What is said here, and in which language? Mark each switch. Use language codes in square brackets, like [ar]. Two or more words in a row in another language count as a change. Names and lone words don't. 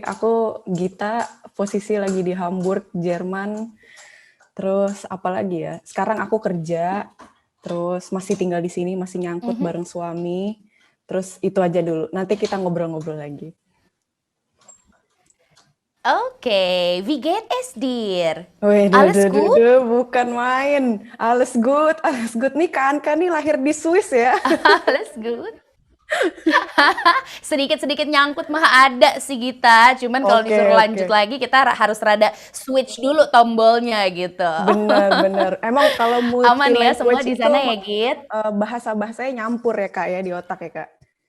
[id] Aku Gita, posisi lagi di Hamburg, Jerman. Terus apa lagi ya? Sekarang aku kerja, terus masih tinggal di sini, masih nyangkut bareng suami. Terus itu aja dulu. Nanti kita ngobrol-ngobrol lagi. Oke, [de] wie geht es dir? [id] Wih, [de] Alles gut? [id] bukan main. [de] Alles good [id] nih Kak Anka nih lahir di Swiss ya. [de] Alles gut? [id] Sedikit-sedikit nyangkut mah ada sih Gita, cuman kalau Oke, disuruh lanjut oke. lagi kita harus rada switch dulu tombolnya gitu. Bener. Emang kalau multi Aman ya semua language di itu sana ya Git? bahasa-bahasanya nyampur ya Kak ya di otak ya Kak.